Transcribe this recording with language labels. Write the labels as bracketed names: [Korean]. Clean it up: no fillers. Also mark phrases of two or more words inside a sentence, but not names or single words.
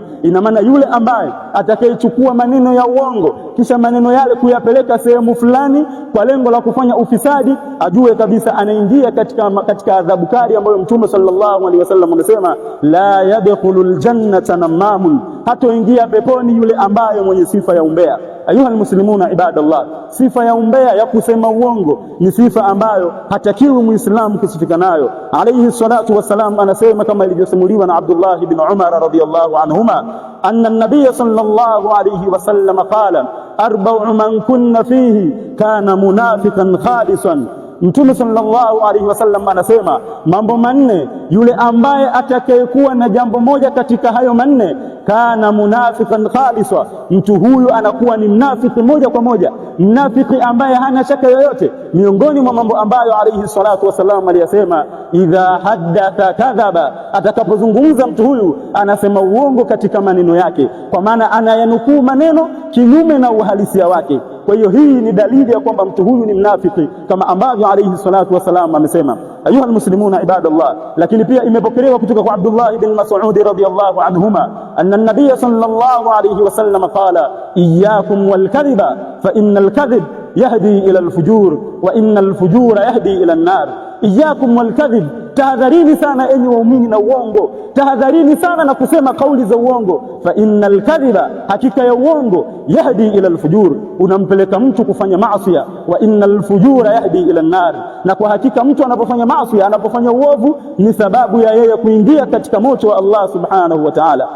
[Swahili] Ina maana yule ambaye atakayechukua maneno ya uongo kisha maneno yale kuyapeleka sehemu fulani kwa lengo la kufanya ufisadi, ajue kabisa anaingia katika adhabu kali ambayo Mtume [Arabic] صلى الله عليه وسلم [Swahili] amesema, [Arabic] لا يدخل الجنة نمام, [Swahili] hatoingia peponi yule ambaye mwenye sifa ya umbea. [Arabic] أيها المسلمون عباد الله, [Swahili] sifa ya umbea, ya kusema uongo, ni sifa ambayo hatakiwi muislamu kusifika nayo. [Arabic] عليه الصلاة والسلام [Swahili] anasema kama ilivyosimuliwa na [Arabic] Abdullah ibn Umar رضي الله عنهما أن النبي صلى الله عليه وسلم قال أربع من كن فيه كان منافقا خالصا. [Swahili] Mtume [Arabic] صلى الله عليه وسلم [Swahili] anasema mambo manne, yule ambaye atakayekuwa na jambo moja katika hayo manne, [Arabic] كان منافقا خالصا, [Swahili] mtu huyu anakuwa ni mnafiki moja kwa moja, mnafiki ambaye hana shaka yoyote. Miongoni mwa mambo ambayo [Arabic] عليه الصلاة والسلام [Swahili] aliyasema, [Arabic] إذا حدث كذب, [Swahili] atakapozungumza mtu huyu anasema uongo katika maneno yake, kwa maana anayanukuu maneno kinyume na uhalisia wake. Kwa hiyo hii ni dalili ya kwamba mtu huyu ni mnafiki, kama ambavyo [Arabic] عليه الصلاة والسلام [Swahili] amesema. [Arabic] أيها المسلمون عباد الله, [Swahili] lakini pia imepokelewa kutoka kwa [Arabic] Abdullah ibn Mas'ud رضي الله عنهما أن النبي صلى الله عليه وسلم قال إياكم والكذب فإن الكذب يهدي إلى الفجور وإن الفجور يهدي إلى النار. إياكم والكذب, [Swahili] tahadharini sana enyi waumini na uongo, tahadharini sana na kusema kauli za uongo. [Arabic] فإن الكذب, [Swahili] hakika ya uongo, [Arabic] يهدي إلى الفجور, [Swahili] unampeleka mtu kufanya maasi. [Arabic] وإن الفجور يهدي إلى النار, [Swahili] na kwa hakika mtu anapofanya maasi, anapofanya uovu, ni sababu ya yeye kuingia katika moto wa [Arabic] الله سبحانه وتعالى.